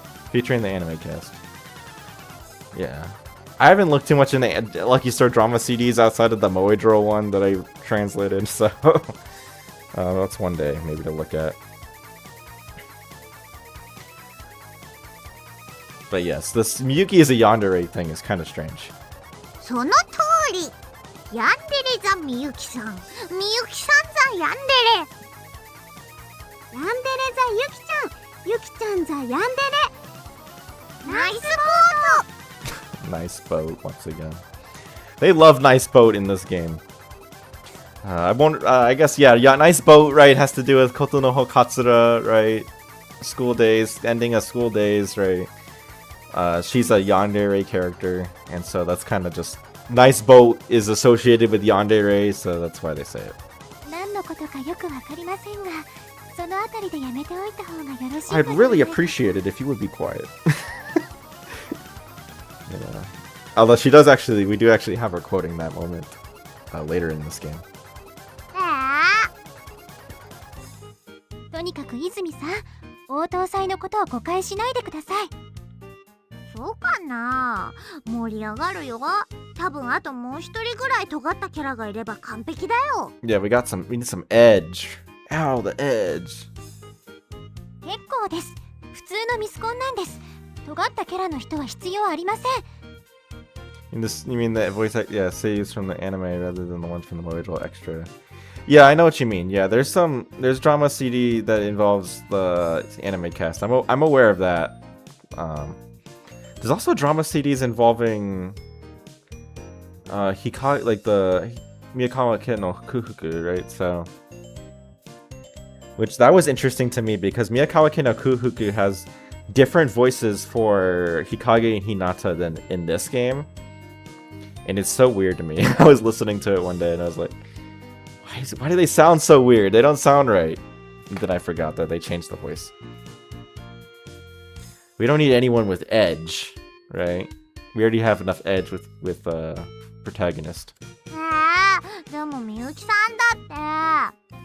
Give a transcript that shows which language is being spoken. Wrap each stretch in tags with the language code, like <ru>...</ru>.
<en>Featuring the anime cast. Yeah. I haven't looked too much in the Lucky Star drama CDs outside of the Moedro one that I translated, so... that's one day, maybe, to look at. But yes, this Miyuki is a yandere thing is kind of strange.</en> <ja>その通り。ヤンデレザみゆきさん。みゆきさんザヤンデレ。ヤンデレザゆきちゃん。ゆきちゃんザヤンデレ。ナイスボート。</ja> <en>Nice boat, once again. They love nice boat in this game. I won't. I guess yeah. Nice boat, right? Has to do with Koto no Ho Katsura, right? School days, ending of school days, right? She's a yandere character, and so that's kind of just nice boat is associated with yandere, so that's why they say it.</en> <ja>何のことかよくわかりませんが、そのあたりでやめておいた方がよろしいか</ja> <en>I'd</en> <ja>と</ja> <en>really appreciate it if you would be quiet. Yeah. Although she does actually, we do actually have her quoting that moment later in this game.</en> <ja>とにかく泉さん、応答祭のことを誤解しないでください。そうかな。盛り上がるよ。多分あともう一人ぐらい尖ったキャラがいれば完璧だよ。</ja> <en>Yeah, we need some edge. Ow, the edge.</en> <ja>結構です。普通のミスコンなんです。尖ったキャラの人は必要ありません。</ja> <en>In this, you mean the voice act? Yeah, saves from the anime rather than the ones from the Moedro extra. Yeah, I know what you mean. Yeah, there's drama CD that involves the anime cast. I'm aware of that. There's also drama CDs involving Hikage, like the Miyakawa Kid no Kufuku, right? So, which that was interesting to me because Miyakawa Kid no Kufuku has different voices for Hikage and Hinata than in this game, and it's so weird to me. I was listening to it one day and I was like, why do they sound so weird? They don't sound right. And then I forgot that they changed the voice. We don't need anyone with edge, right? We already have enough edge with protagonist.</en> <ja>でもみゆきさんだって。</ja>